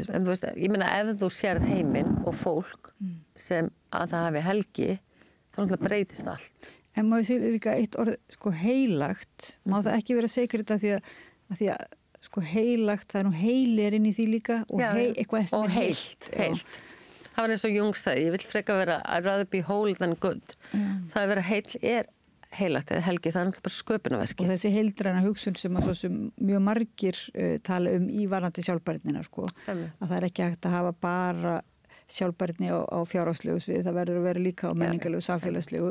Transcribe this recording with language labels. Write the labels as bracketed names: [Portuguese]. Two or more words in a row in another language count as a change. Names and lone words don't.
[Icelandic] En þú veist, ég meina ef þú sérð heiminn og fólk sem að það hafi helgi, þá náttúrulega breytist allt. En má ég segja líka eitt orð, sko heilagt, má það ekki vera sacred af því að sko heilagt, það nú heili inn í því líka og eitthvað sem heilt. Það var eins og Jung sagði, ég vil freka vera [English] I'd rather be whole than good. [Icelandic] Það að vera heill heilagt eða helgi, það náttúrulega bara sköpunarverki. Og þessi heildræna hugsun sem mjög margir tala í varðandi sjálfbærnina, sko. Að það ekki hægt að hafa bara sjálfbærni á fjárhagslegu svið, það verður að vera líka á menningarlegu, samfélagslegu.